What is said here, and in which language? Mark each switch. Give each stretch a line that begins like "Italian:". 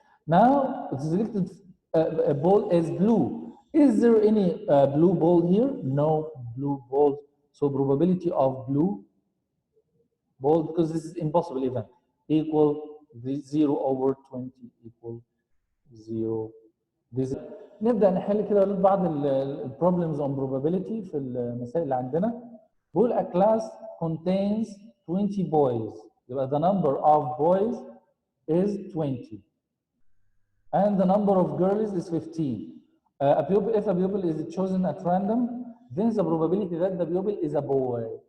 English: Now, the selected ball is blue. Is there any blue ball here? No blue ball. So, probability of blue ball, because this is impossible event, equal 0 over 20 equal 0.
Arabic: This نبدأ نحل كده بعض البروبلمز
English: on probability
Arabic: في المسائل اللي عندنا. بقول
English: a class contains 20 boys.
Arabic: يبقى
English: the number of boys is 20. And the number of girls is 15. If a pupil is chosen at random, then the probability that the pupil is a boy.